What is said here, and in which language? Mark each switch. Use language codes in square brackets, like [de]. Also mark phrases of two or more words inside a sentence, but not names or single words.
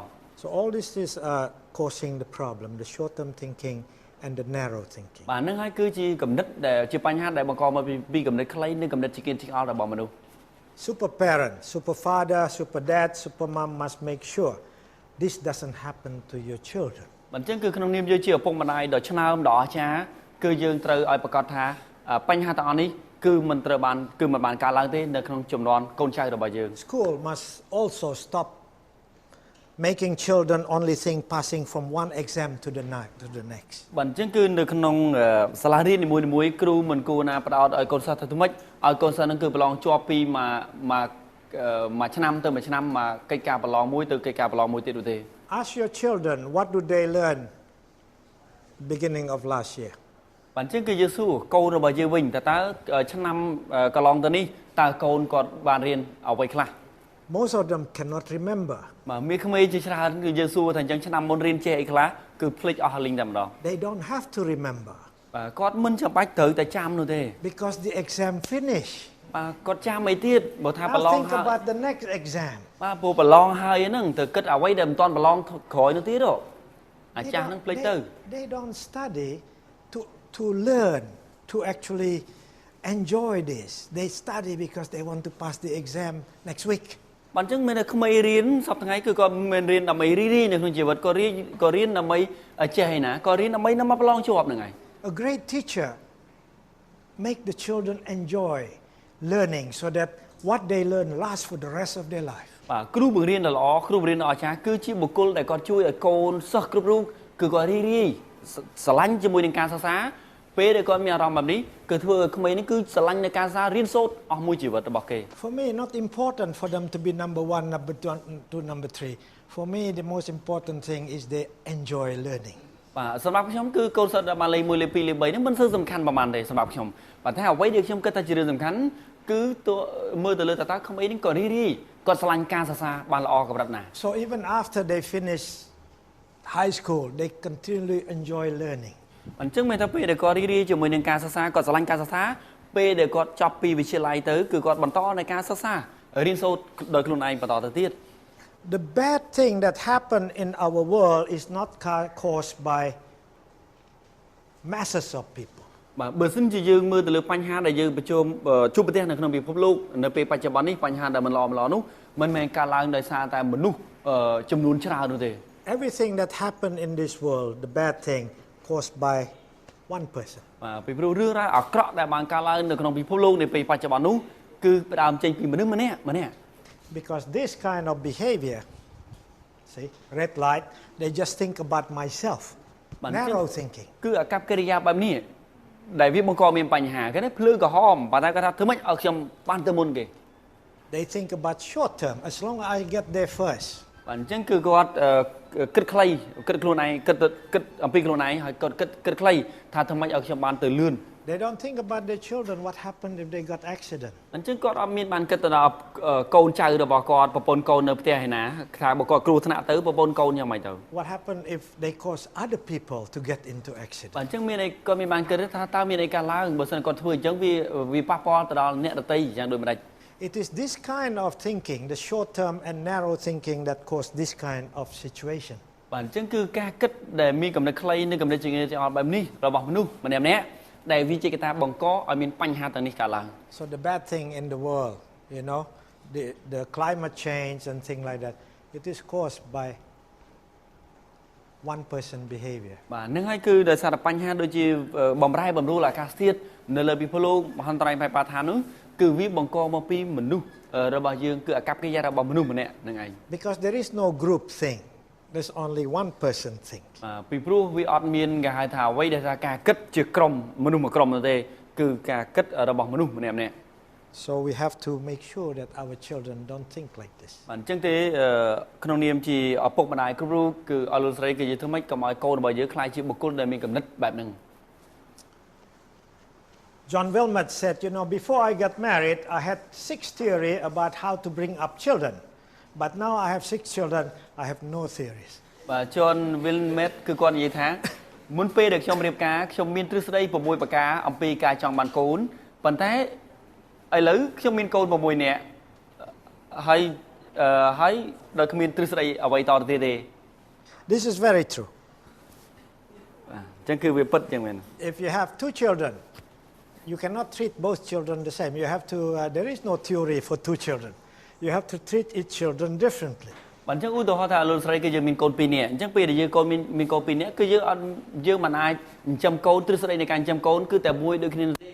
[en] So all this is causing the problem, the short-term thinking and the narrow thinking. [km] បាទហ្នឹងហើយគឺជាកំណត់ដែលជាបញ្ហាដែលបង្កមកពីកំណត់ខ្លីនិងកំណត់ជាគៀនជាងអល់របស់មនុស្ស [en] Super parent, super father, super dad, super mom must make sure this doesn't happen to your children. [km] បាទអញ្ចឹងគឺក្នុងនាមយើងជាឪពុកម្ដាយដ៏ឆ្នើមដ៏អស្ចារ្យគឺយើងត្រូវឲ្យប្រកាសថាបញ្ហាទាំងអស់នេះគឺមិនបានកើតឡើងទេនៅក្នុងចំនួនកូនចៅរបស់យើង [en] School must also stop making children only think passing from one exam to the next. [km] បាទអញ្ចឹងគឺនៅក្នុងសាលារៀននីមួយៗគ្រូមិនគួរណាផ្ដោតឲ្យកូនសិស្សទៅធ្វើម៉េចឲ្យកូនសិស្សនឹងគឺប្រឡងជាប់ពីមួយឆ្នាំទៅមួយឆ្នាំមកកិច្ចការប្រឡងមួយទៅកិច្ចការប្រឡងមួយទៀតនោះទេ [en] Ask your children what do they learn beginning of last year. [km] បាទអញ្ចឹងគឺយើងសួរកូនរបស់យើងវិញតើឆ្នាំកន្លងទៅនេះតើកូនគាត់បានរៀនអ្វីខ្លះ [en] Most of them cannot remember. [km] បាទមានក្មេងជាច្រើនគឺយើងសួរថាអញ្ចឹងឆ្នាំមុនរៀនចេះអីខ្លះគឺភ្លេចអស់លីងតែម្ដង [en] They don't have to remember. [km] បាទគាត់មិនចាំបាច់ត្រូវតែចាំនោះទេ [en] Because the exam finish. [km] បាទគាត់ចាំអីទៀតបើថាប្រឡង [en] Think about the next exam. [km] បាទព្រោះប្រឡងហើយហ្នឹងទៅគិតអ្វីដែលមិនទាន់ប្រឡងក្រោយនោះទៀតហ៎អាចាស់ហ្នឹងភ្លេចទៅ [en] They don't study to learn to actually enjoy this. They study because they want to pass the exam next week. [km] បាទអញ្ចឹងមានតែក្មេងរៀនសប្តាហ៍ថ្ងៃគឺគាត់មិនរៀនដើម្បីរីនៅក្នុងជីវិតក៏រៀនដើម្បីចេះឯណាក៏រៀនដើម្បីមកប្រឡងជាប់ហ្នឹងហើយ [en] A great teacher make the children enjoy learning so that what they learn lasts for the rest of their life. [km] បាទគ្រូបង្រៀនដ៏ល្អគ្រូបង្រៀនដ៏អស្ចារ្យគឺជាបុគ្គលដែលគាត់ជួយឲ្យកូនសិស្សគ្រប់រូបគឺគាត់រីរាយស្រឡាញ់ជាមួយនឹងការសិក្សាពេលដែលគាត់មានអារម្មណ៍បែបនេះគឺធ្វើឲ្យក្មេងនេះគឺស្រឡាញ់នៅការសិក្សារៀនសូត្រអស់មួយជីវិតរបស់គេ [en] For me not important for them to be number 1 number 2 number 3 for me the most important thing is they enjoy learning [km] បាទសម្រាប់ខ្ញុំគឺកូនសិស្សដែលបានលេខ1លេខ2លេខ3នេះមិនសូវសំខាន់ប្រហែលទេសម្រាប់ខ្ញុំប៉ុន្តែអ្វីដែលខ្ញុំគិតថាជារឿងសំខាន់គឺមើលទៅលើតើក្មេងនេះក៏រីរាយគាត់ស្រឡាញ់ការសិក្សាបានល្អកម្រិតណា [en] So even after they finish high school they continually enjoy learning [km] អញ្ចឹងមានតែពេលដែលគាត់រីរាយជាមួយនឹងការសិក្សាគាត់ស្រឡាញ់ការសិក្សាពេលដែលគាត់ចប់ពីវិទ្យាល័យទៅគឺគាត់បន្តនៅការសិក្សារៀនសូត្រដោយខ្លួនឯងបន្តទៅទៀត [en] The bad thing that happen in our world is not caused by masses of people [km] បាទបើសិនជាយើងមើលទៅលើបញ្ហាដែលយើងជួបប្រទះនៅក្នុងពិភពលោកនៅពេលបច្ចុប្បន្ននេះបញ្ហាដែលមិនល្អនោះមិនមែនកើតឡើងដោយសារតែមនុស្សចំនួនច្រើននោះទេ [en] Everything that happen in this world the bad thing caused by one person [km] បាទពីព្រោះរឿងរ៉ាវអាក្រក់ដែលបានកើតឡើងនៅក្នុងពិភពលោកនៅពេលបច្ចុប្បន្ននោះគឺផ្ដើមចេញពីមនុស្សម្នាក់ [en] Because this kind of behavior see red light they just think about myself narrow thinking [km] គឺអាកប្បកិរិយាបែបនេះដែលវាបង្កមានបញ្ហាគេភ្លើក្រហមប៉ុន្តែគាត់ថាធ្វើម៉េចឲ្យខ្ញុំបានទៅមុនគេ [en] They think about short term as long as I get there first [km] បាទអញ្ចឹងគឺគាត់គិតខ្លីគិតខ្លួនឯងគិតអំពីខ្លួនឯងហើយគាត់គិតខ្លីថាធ្វើម៉េចឲ្យខ្ញុំបានទៅលឿន [en] They don't think about their children what happened if they got accident [km] អញ្ចឹងគាត់អត់មានបានគិតទៅដល់កូនចៅរបស់គាត់ប្រពន្ធកូននៅផ្ទះឯណាថាបើគាត់គ្រោះថ្នាក់ទៅប្រពន្ធកូនយ៉ាងម៉េចទៅ [en] What happened if they cause other people to get into accident [km] បាទអញ្ចឹងមានអីគាត់មានបានគិតថាតើមានអីកើតឡើងបើសិនគាត់ធ្វើអញ្ចឹងវាប៉ះពាល់ទៅដល់អ្នកដទៃយ៉ាងដូចម្ដេច [en] It is this kind of thinking the short term and narrow thinking that cause this kind of situation [km] បាទអញ្ចឹងគឺការគិតដែលមានកំណត់ខ្លីនិងកំណត់ជាចបែបនេះរបស់មនុស្សម្នាក់ដែលវាជាកត្តាបង្កឲ្យមានបញ្ហាទាំងនេះកើតឡើង [en] So the bad thing in the world you know the climate change and things like that it is caused by one person behavior [km] បាទនឹងហើយគឺដោយសារតែបញ្ហាដូចជាបំរែបំរួលអាកាសធាតុនៅលើពិភពលោកមហន្តរាយបែបបឋាននោះគឺវាបង្កមកពីមនុស្សរបស់យើងគឺអាកប្បកិរិយារបស់មនុស្សម្នាក់នឹងឯង [en] Because there is no group thing there's only one person thing [km] ពីព្រោះវាអត់មានគេហៅថាអ្វីដែលថាការគិតជាក្រុមមនុស្សមួយក្រុមនោះទេគឺការគិតរបស់មនុស្សម្នាក់ [en] So we have to make sure that our children don't think like this [km] បាទអញ្ចឹងទេក្នុងនាមជាឪពុកម្ដាយគ្រប់រូបគឺអស់លោកស្រីគឺយើងធ្វើម៉េចកុំឲ្យកូនរបស់យើងខ្លាចជាបុគ្គលដែលមានគំនិតបែបហ្នឹង [en] John Wilmot said, you know, before I got married, I had 6 theory about how to bring up children. But now I have 6 children, I have no theories. [km] បាទ John Wilmot គឺគាត់និយាយថាមុនពេលដែលខ្ញុំរៀបការខ្ញុំមានទ្រឹស្ដី6ប្រការអំពីការចង់បានកូនប៉ុន្តែឥឡូវខ្ញុំមានកូន6នាក់ហើយដោយគ្មានទ្រឹស្ដីអ្វីតទៅទៀតទេ [en] This is very true. [km] បាទអញ្ចឹងគឺវាពិតចឹងមែន [en] If you have 2 children, you cannot treat both children the same. You have to there is no theory for 2 children. You have to treat each children differently. [km] បាទអញ្ចឹងឧទាហរណ៍ថាលោកស្រីគឺយើងមានកូន2នាក់អញ្ចឹងពេលដែលយើងមានកូន2នាក់គឺយើងមិនអាចចិញ្ចឹមកូនទ្រឹស្ដីនៃការចិញ្ចឹមកូនគឺតែមួយដូចគ្នាទេ